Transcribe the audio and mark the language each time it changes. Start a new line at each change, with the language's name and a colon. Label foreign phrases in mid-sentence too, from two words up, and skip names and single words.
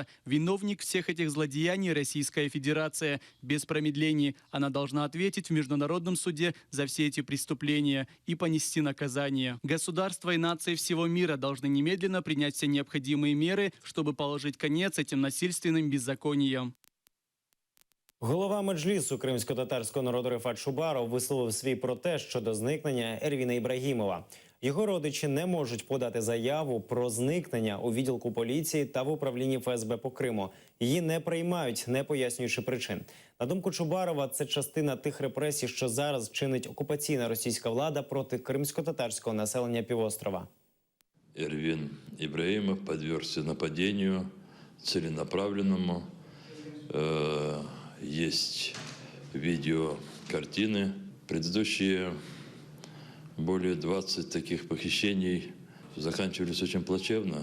Russian: Виновник всех этих злодеяний – Российская Федерация. Без промедлений она должна ответить в Международном суде за все эти преступления и понести наказание. Государства и нации всего мира должны немедленно принять все необходимые меры, чтобы положить конец этим насильственным беззакониям.
Ukrainian: Голова Меджлісу кримсько-татарського народу Рифат Шубаров висловив свій протест щодо зникнення Ервіна Ібрагімова. Його родичі не можуть подати заяву про зникнення у відділку поліції та в управлінні ФСБ по Криму. Її не приймають, не пояснюючи причин. На думку Чубарова, це частина тих репресій, що зараз чинить окупаційна російська влада проти кримсько-татарського населення півострова.
Russian: Эрвин Ибрагимов подвергся нападению целенаправленному. Есть видеокартины. Предыдущие более 20 таких похищений заканчивались очень плачевно.